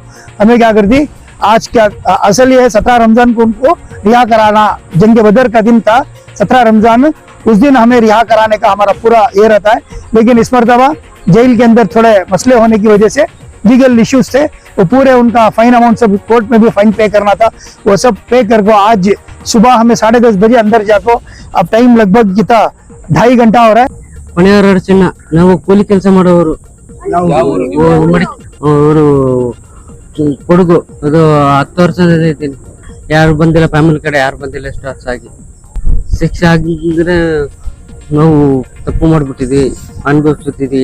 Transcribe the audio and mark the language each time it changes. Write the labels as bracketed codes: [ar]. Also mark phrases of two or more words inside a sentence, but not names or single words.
[hi] हमें क्या कर दी आज क्या असल ये है 17 रमजान को उनको रिहा कराना, जंग बदर का दिन था, 17 रमजान उस दिन हमें रिहा कराने का हमारा पूरा ये रहता है। लेकिन इस मरतबा जेल के अंदर थोड़े मसले होने की वजह से [en] legal issues [hi] थे, वो पूरे उनका [en] fine amount [hi] सब कोर्ट में भी [en] fine pay [hi] करना था, वो सब पे करके आज सुबह हमें 10:30 बजे अंदर जाको, अब टाइम लगभग कितना 2.5 घंटा हो रहा है। [kn] ಹೊಣೆಯವರ ಚಿನ್ನ ನಾವು ಕೂಲಿ ಕೆಲಸ ಮಾಡೋರು ಅವರು ಕೊಡಗು ಅದು 10 ವರ್ಷದಿಂದ ಇದ್ದೀನಿ, ಯಾರು ಬಂದಿಲ್ಲ, ಫ್ಯಾಮಿಲಿ ಕಡೆ ಯಾರು ಬಂದಿಲ್ಲ ಎಷ್ಟು ವರ್ಷ ಆಗಿ. ಶಿಕ್ಷೆ ಆಗಿದ್ರೆ ನಾವು ತಪ್ಪು ಮಾಡ್ಬಿಟ್ಟಿದ್ವಿ, ಅನುಭವಿಸ್ತಿದ್ವಿ.